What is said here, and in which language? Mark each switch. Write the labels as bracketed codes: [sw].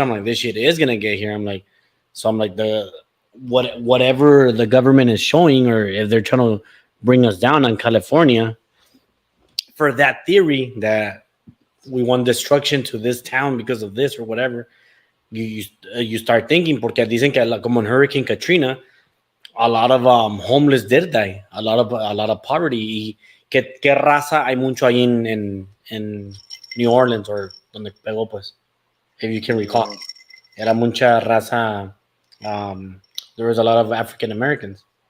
[en] I'm like, "This shit is gonna get here." I'm like, whatever the government is showing, or if they're trying to bring us down on California. For that theory that we want destruction to this town because of this or whatever, you start thinking, [es] porque dicen que como [en] in Hurricane Katrina, a lot of homeless did die, a lot of poverty. [es] Y ¿qué raza hay mucho ahí en New Orleans or donde pegó, pues, [en] if you can recall? [es] Era mucha raza. [en] There was a lot of African Americans.